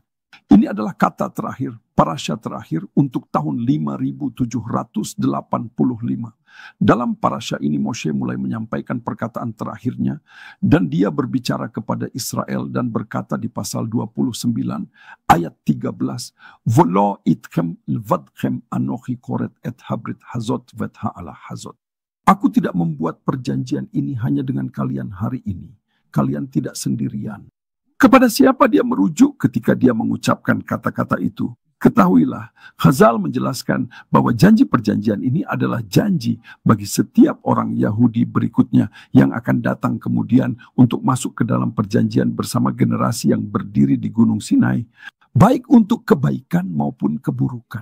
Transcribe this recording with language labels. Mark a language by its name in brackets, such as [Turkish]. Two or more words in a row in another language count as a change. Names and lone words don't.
[Indonesian] Ini adalah kata terakhir, parashat terakhir untuk tahun 5785. Dalam parasha ini Moshe mulai menyampaikan perkataan terakhirnya dan dia berbicara kepada Israel dan berkata di pasal 29 ayat 13, [Hebrew] ולא אתכם לבדכם אנכי כרת את הברית הזאת ואת האלה הזאת. [Indonesian] Aku tidak membuat perjanjian ini hanya dengan kalian hari ini. Kalian tidak sendirian. Kepada siapa dia merujuk ketika dia mengucapkan kata-kata itu? Ketahuilah, Chazal menjelaskan bahwa janji perjanjian ini adalah janji bagi setiap orang Yahudi berikutnya yang akan datang kemudian untuk masuk ke dalam perjanjian bersama generasi yang berdiri di Gunung Sinai, baik untuk kebaikan maupun keburukan.